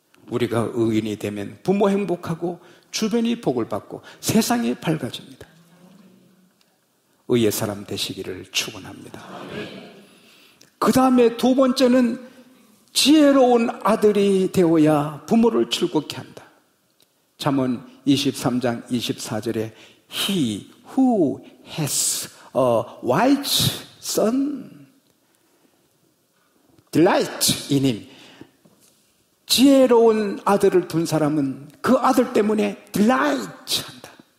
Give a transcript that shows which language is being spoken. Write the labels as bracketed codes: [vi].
[ko] 우리가 의인이 되면 부모 행복하고 주변이 복을 받고 세상이 밝아집니다. 의의 사람 되시기를 축원합니다. 그 다음에 두 번째는 지혜로운 아들이 되어야 부모를 즐겁게 한다. 잠언 23장 24절에 [en] He who has a wise son delight in him. [ko] 지혜로운 아들을 둔 사람은 그 아들 때문에 delight 한다.